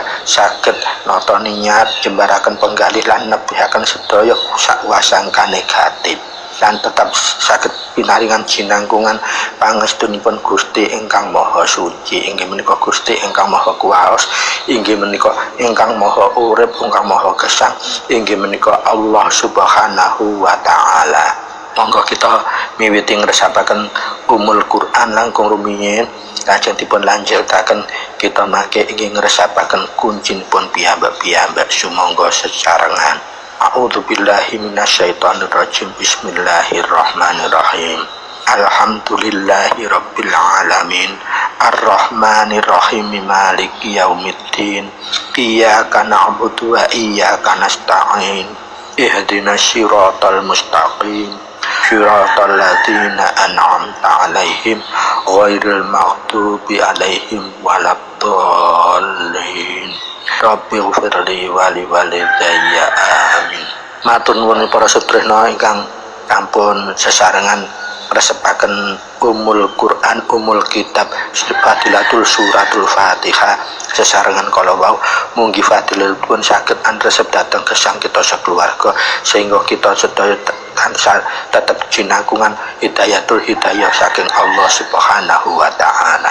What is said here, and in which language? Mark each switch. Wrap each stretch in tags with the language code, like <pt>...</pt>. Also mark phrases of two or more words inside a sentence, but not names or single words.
<jv>saged nata niat jembaraken penggalih lan nebihaken sedaya sakwasangka negatif lan tetap saged pinaringan jinangkungan pangestunipun Gusti ingkang Maha Suci inggih menika Gusti ingkang Maha Kuwaos inggih menika ingkang Maha Urip ingkang Maha Gesang inggih menika</jv> <ar>الله سبحانه وتعالى.</ar> <jv>Monggo kita miwiti ngresapaken</jv> <ar>أم القرآن</ar> <jv>langkung rumiyin lajeng dipun lanjutaken kita mangke inggih ngresapaken kuncinipun piyambak-piyambak sumangga sesarengan.</jv> <ar>أعوذ بالله من الشيطان الرجيم. بسم الله الرحمن الرحيم. الحمد لله رب العالمين. الرحمن الرحيم. مالك يوم الدين. إياك نعبد وإياك نستعين. اهدنا الصراط المستقيم. صراط الذين أنعمت عليهم غير المغضوب عليهم ولا الضالين. رب اغفر لي ولوالدي آمين.</ar> <jv>Matur nuwun para sutresna ingkang ampun sesarengan resepaken</jv> <ar>أم القرآن أم الكتاب فضيلة سورة الفاتحة</ar> <jv>sesarengan kala wau munggi fadilatipun saged andresep dhateng gesang kita sakeluarga sehingga kita sedaya tansah tetep jinangkungan</jv> <ar>هداية الهداية</ar> <jv>saking</jv> <ar>الله سبحانه وتعالى.</ar>